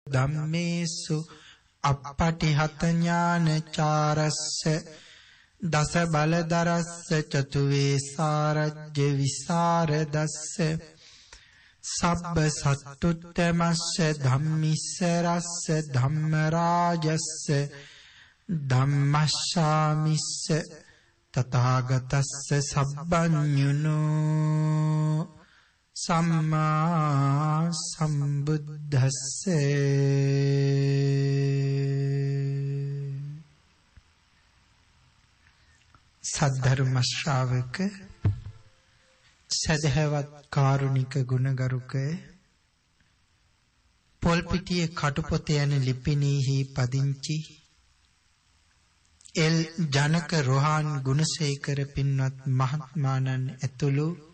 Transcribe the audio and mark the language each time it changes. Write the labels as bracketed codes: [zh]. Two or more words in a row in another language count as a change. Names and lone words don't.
[pi] ධම්මේසු අප්පටිහත ඥානචාරස්ස දස බලදරස්ස චතුවේ සාරජ්‍ය විසරදස්ස සබ්බ සත්තුත්තමස්ස ධම්මිස්සරස්ස ධම්මරාජස්ස ධම්මස්සාමිස්ස තථාගතස්ස සබ්බඤුනෝ සම්මා සම්බුද්දස්ස. [si] සද්ධර්ම ශ්‍රාවක සදහවත් කාරුණික ගුණගරුක පොල්පිටියේ කටුපොත යන ලිපිනීහි පදිංචි එල් ජනක රෝහන් ගුණසේකර පින්වත් මහත්මාණන් ඇතුළු